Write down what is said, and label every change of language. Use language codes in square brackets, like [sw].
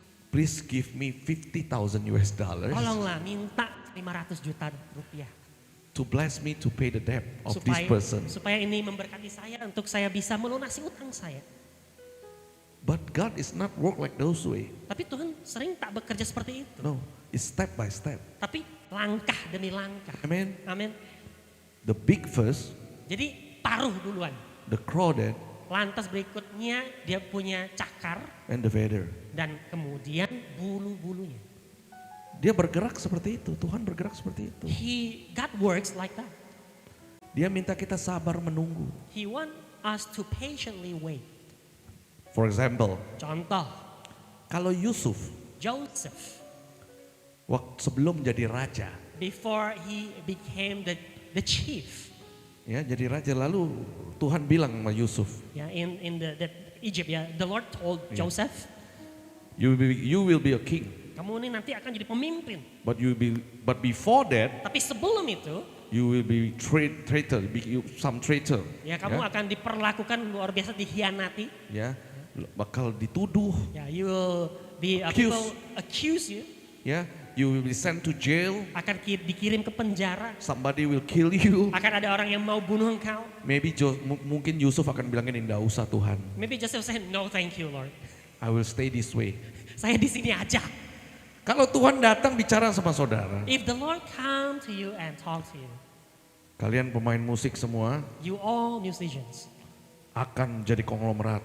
[en] please give me 50,000 US dollars [id] tolonglah minta 500 juta rupiah. [en] to bless me to pay the debt of this person. [id] Supaya ini memberkati saya untuk saya bisa melunasi utang saya. [en] But God is not work like those way. [id] Tapi Tuhan sering tak bekerja seperti itu. [en] No, it's step by step. [id] Tapi langkah demi langkah. [en] Amen. [id] Amin. [en] The big first, [id] Jadi paruh duluan. [en] the crawdad, [id] Lantas berikutnya dia punya cakar [en] and the feather. [id] dan kemudian bulu-bulunya. Dia bergerak seperti itu. Tuhan bergerak seperti itu. [en] God works like that. [id] Dia minta kita sabar menunggu. [en] He want us to patiently wait. For example, [id] Contoh, kalau Yusuf [en] Joseph, [id] waktu sebelum jadi raja, [en] before he became the chief, [id] ya jadi raja, lalu Tuhan bilang sama Yusuf, [en] yeah, in the Egypt, yeah, the Lord told Joseph, you will be a king, [id] kamu ini nanti akan jadi pemimpin. [en] but before that [id] Tapi sebelum itu, [en] you will be traitor, some traitor, [id] ya kamu akan diperlakukan luar biasa, dihianati. ya bakal dituduh, [en] Ya, you will be Accuse. people accuse you, ya you will be sent to jail, [id] akan dikirim ke penjara, [en] somebody will kill you. [id] akan ada orang yang mau bunuh engkau. Maybe mungkin Yusuf akan bilang ini, enggak usah Tuhan, [en] Maybe Joseph said, no thank you Lord, I will stay this way. [id] saya di sini aja. Kalau Tuhan datang bicara sama saudara, [en] If the Lord come to you and talk to you, [id] kalian pemain musik semua [en] you all musicians [id] akan jadi konglomerat.